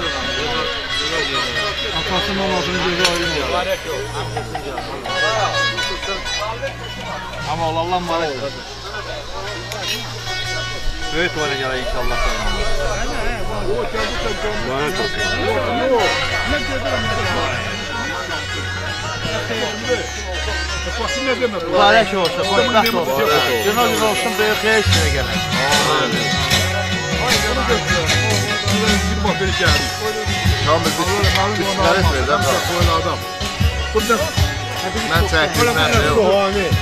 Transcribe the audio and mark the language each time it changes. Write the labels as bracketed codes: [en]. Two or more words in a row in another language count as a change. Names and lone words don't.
[az] Atasının anasının gözü aydın olsun. [tr] Ama Allah mübarek eylesin. Böyük olacak inşallah. Mübarek olsun. [az] Mübarək olsun, xoşbəxt olsun. Günün olsun, böyük xeyir sizə gələk. Mən çəkdim, mən də yox.